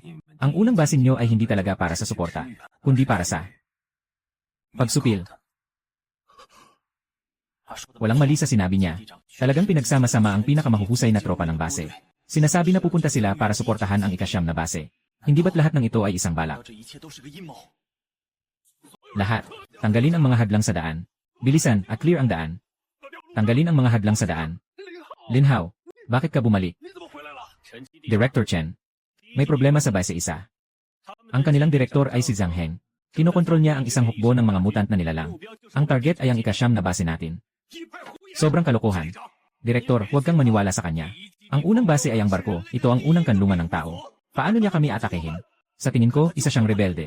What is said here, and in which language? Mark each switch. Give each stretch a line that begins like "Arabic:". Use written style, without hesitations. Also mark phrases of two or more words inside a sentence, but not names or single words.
Filipino: Ang unang base nyo ay hindi talaga para sa suporta, kundi para sa pagsupil. Walang mali sa sinabi niya. Talagang pinagsama-sama ang pinakamahuhusay na tropa ng base. Sinasabi na pupunta sila para suportahan ang ika-9 na base. Hindi ba't lahat ng ito ay isang
Chinese: 道
Filipino: balak?
Chinese: 这一切都是个阴谋。
Filipino: Lahat. Tanggalin ang mga hadlang sa daan. Bilisan at clear ang daan. Tanggalin ang mga hadlang sa daan. Linhao, bakit ka bumalik?
Chinese: 你怎么回来了？陈基地
Filipino: Director Chen. May problema sa base 1. Ang kanilang direktor ay si Zhang Heng. Kinokontrol niya ang isang hukbo ng mga mutant na nilalang. Ang target ay ang ika-9 na base natin. Sobrang kalokohan. Direktor, huwag kang maniwala sa kanya. Ang unang base ay ang barko. Ito ang unang kanlungan ng tao. Paano niya kami atakehin? Sa tingin ko, isa siyang rebelde.